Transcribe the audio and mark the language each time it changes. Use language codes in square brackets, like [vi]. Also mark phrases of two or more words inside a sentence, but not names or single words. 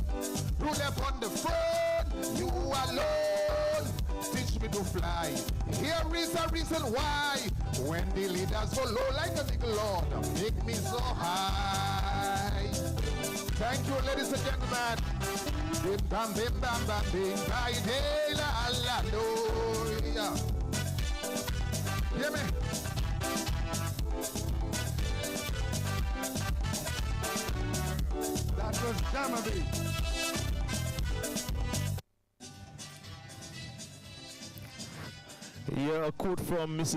[en] Rule upon the throne, you alone. Teach me to fly. Here is a reason why. When the leaders go low like a big Lord, make me so high. Thank you, ladies and gentlemen. Bim bam bim bam bam bim bam day la la lo. Hear me? That was Jammerby. Yeah, a quote from Mrs.